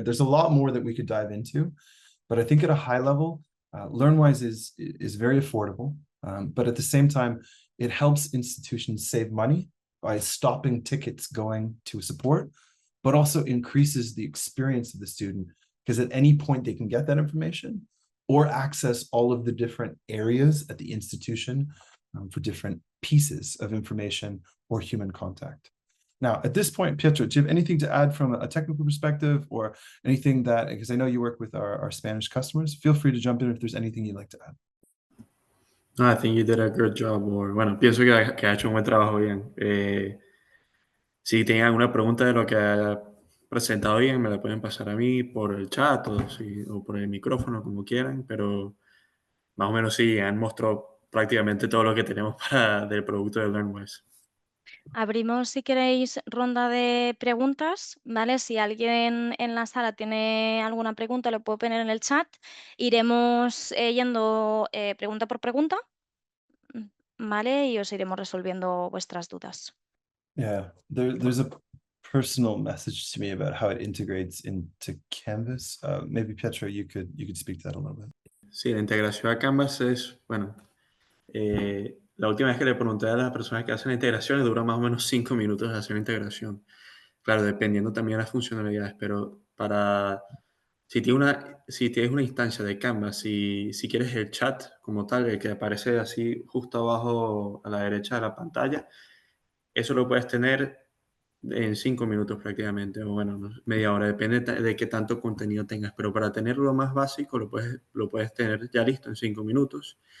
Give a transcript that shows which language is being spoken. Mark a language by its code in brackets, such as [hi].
[en] There's a lot more that we could dive into, but I think at a high level, LearnWise is very affordable, but at the same time, it helps institutions save money by stopping tickets going to support, but also increases the experience of the student, because at any point they can get that information or access all of the different areas at the institution for different pieces of information or human contact. Now, at this point, Pietro, do you have anything to add from a technical perspective, or anything that, because I know you work with our Spanish customers, feel free to jump in if there's anything you'd like to add. No, I think you did a good job. [es] Bueno, pienso que ha hecho un buen trabajo bien. Si tienen alguna pregunta de lo que ha presentado bien, me la pueden pasar a mí por el chat o por el micrófono, como quieran, pero más o menos sí, han mostrado prácticamente todo lo que tenemos del producto de LearnWise. Abrimos, si queréis, ronda de preguntas, ¿vale? Si alguien en la sala tiene alguna pregunta, lo puede poner en el chat. Iremos yendo pregunta por pregunta, ¿vale? Y os iremos resolviendo vuestras dudas. [en] Yeah, there's a personal message to me about how it integrates into Canvas. Maybe Pietro, you could speak to that a little bit. [es] Sí, la integración a Canvas es, bueno, la última vez que le pregunté a las personas que hacen integraciones, dura más o menos 5 minutos hacer la integración. Claro, dependiendo también de las funcionalidades, pero si tienes una instancia de Canvas, si quieres el chat como tal, el que aparece así justo abajo a la derecha de la pantalla, eso lo puedes tener en 5 minutos prácticamente, o bueno, media hora, depende de qué tanto contenido tengas, pero para tener lo más básico lo puedes tener ya listo en 5 minutos.